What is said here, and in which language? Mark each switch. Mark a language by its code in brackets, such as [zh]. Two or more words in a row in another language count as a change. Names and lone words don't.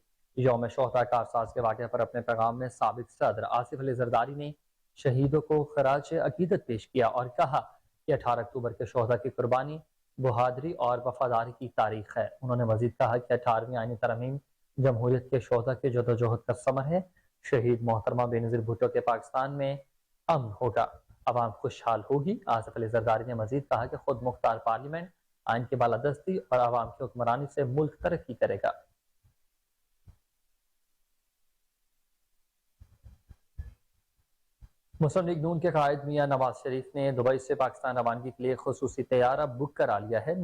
[ur] یوم شہداء کارساز کے واقعے پر اپنے پیغام میں سابق صدر آصف علی زرداری نے شہیدوں کو خراج عقیدت پیش کیا اور کہا کہ 18 اکتوبر کے شہداء کی قربانی بہادری اور وفاداری کی تاریخ ہے۔ انہوں نے مزید کہا کہ 18ویں آئینی ترمیم جمہوریت کے شہداء کی جدوجہد کا ثمر ہے۔ شہید محترمہ بینظیر بھٹو کے پاکستان میں امن ہوگا، عوام خوشحال ہوگی. آصف علی زرداری نے مزید کہا کہ خود مختار پارلیمنٹ، آئین کی بالادستی اور عوام کی حکمرانی سے ملک ترقی کرے گا. مسلم لیگ نون کے قائد میاں نواز شریف نے دبئی سے پاکستان روانگی کے لیے خصوصی طیارہ بک کرا لیا ہے.